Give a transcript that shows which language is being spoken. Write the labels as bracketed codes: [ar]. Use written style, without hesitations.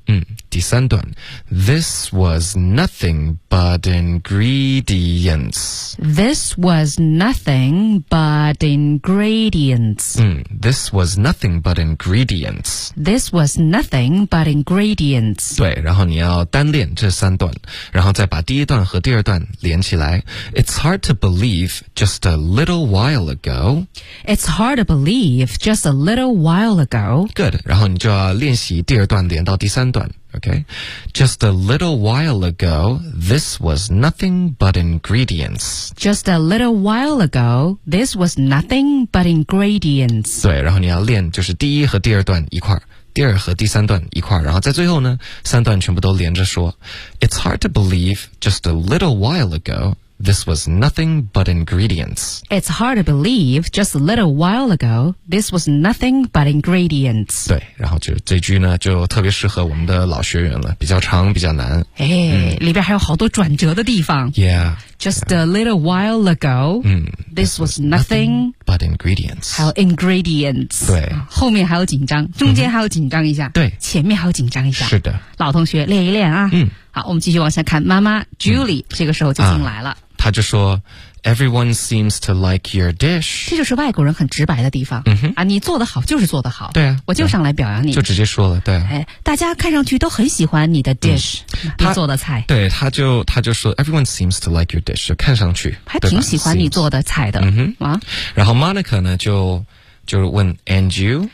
[en] 嗯、 [zh] 第三段 [en] this was nothing but ingredients. This was nothing but ingredients.、嗯、this was nothing but ingredients. This was nothing but ingredients. [zh] 对，然后你要单练这三段，然后再把第一段和第二段连起来。 [en] It's hard to believe just a little while ago. It's hard to believe just a little while ago. [zh] Good, 然后你就要练习第二段连到第三段 okay? [en] Just a little while ago, this was nothing but ingredients. Just a little while ago, this was nothing but ingredients. [zh] 对，然后你要练就是第一和第二段一块，第二和第三段一块，然后在最后呢，三段全部都连着说。 [en] It's hard to believe just a little while ago. This was nothing but ingredients. It's hard to believe, just a little while ago, this was nothing but ingredients. [zh] 对，然后就这句呢，就特别适合我们的老学员了，比较长，比较难。哎、嗯，里边还有好多转折的地方。 [en] Yeah. Just a little while ago,、嗯、 this was nothing but ingredients. [zh] 还有 ingredients. 对。后面还有紧张，中间还有紧张一下。对、嗯。前面还有紧张一下。是的。老同学，练一练啊。嗯。好，我们继续往下看。妈妈 Julie、嗯、这个时候就进来了、 [en] 啊、 [zh] 她就说 [en] Everyone seems to like your dish， [zh] 这就是外国人很直白的地方、嗯、哼啊，你做得好就是做得好，对啊，我就上来表扬你、啊、就直接说了，对、啊、哎，大家看上去都很喜欢你的 dish、嗯、你做的菜，对，他就说 [en] Everyone seems to like your dish， [zh] 看上去还挺喜欢你做的菜的、嗯哼啊、然后 Monica 呢就问 [en] And you，